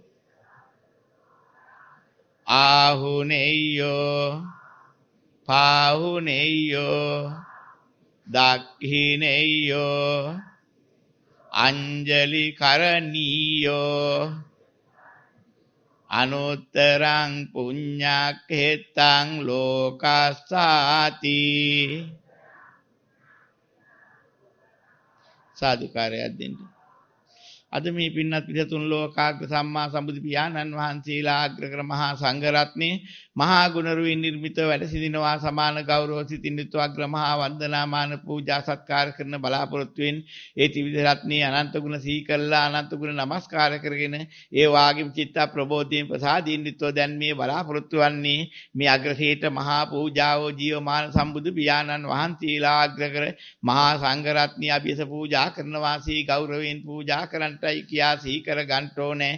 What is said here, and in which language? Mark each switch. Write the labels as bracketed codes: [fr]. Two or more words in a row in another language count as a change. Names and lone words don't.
[pi] ආහුනේයෝ පාහුනේයෝ දක්ඛිනේයෝ අංජලි කරණීයෝ අනුත්තරං පුඤ්ඤක්ඛෙත්තං ලෝකස්සාති [si] සාදුකාරයක් දෙන්න. අද මේ පින්නත් පිටතුන් ලෝකාග්‍ර සම්මා සම්බුදු පියාණන් වහන්සේලා අග්‍රකර මහා සංඝරත්නයේ මහා ගුණරුවින් නිර්මිත වැඩ සිටිනවා සමාන ගෞරව සිතින් යුතු අග්‍ර මහා වන්දනාමාන පූජා සත්කාර කරන බලාපොරොත්තු වෙන ඒ ත්‍රිවිධ රත්නයේ අනන්ත ගුණ සිහි කළා අනන්ත ගුණ නමස්කාර කරගෙන ඒ වාග්යම චිත්ත ප්‍රබෝධයෙන් ප්‍රසාදීන් යුතුව දැන් මේ බලාපොරොත්තු වන්නේ මේ අග්‍රහේත මහා පූජාව ජීවමාන සම්බුදු පියාණන් වහන්සේලා අග්‍රකර මහා සංඝරත්නය අභියස පූජා කරන වාසී ගෞරවයෙන් පූජා කරන්ටයි කියා සිහි කර ගන්නට ඕනේ.